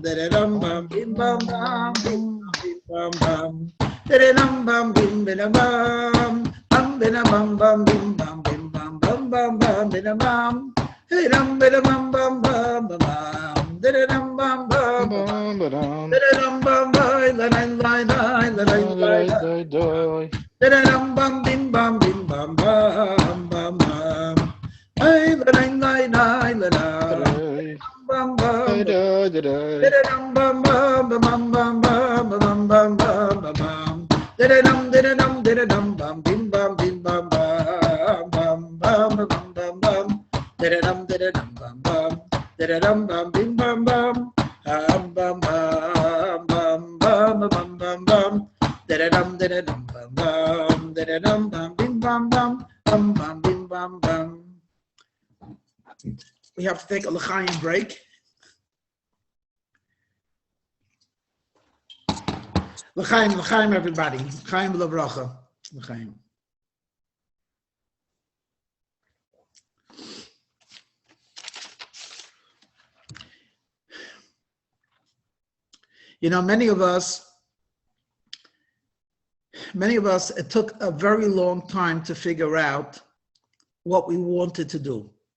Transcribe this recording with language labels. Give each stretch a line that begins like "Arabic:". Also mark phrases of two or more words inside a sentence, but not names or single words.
English: da dum bam bim bam bam bim bam bam da dum bam bim bam bam bam bam bim bam bim bam bam bam bam da bam hey dum bam bam bam bam da dum bam bam bam da dum bam bam la la la la da dum bam bim bam bam bam bam hey la la la la bam bam da. Dum bum bum bum bum bum bum bum bum bum. Dum bum bim bum bim bum bum bum bum bum bum bum. Dum bum bum. Dum bum bim bum bum. Bum bum bum bum bum bum bum bum. Dum bum bum. Dum bum bim bum bum. Bum bum bim bum bum. We have to take a l'chaim break.
Hebrew: L'chaim, l'chaim, everybody. L'chaim l'avracha. L'chaim.
English: You know, many of us, it took a very long time to figure out what we wanted to do.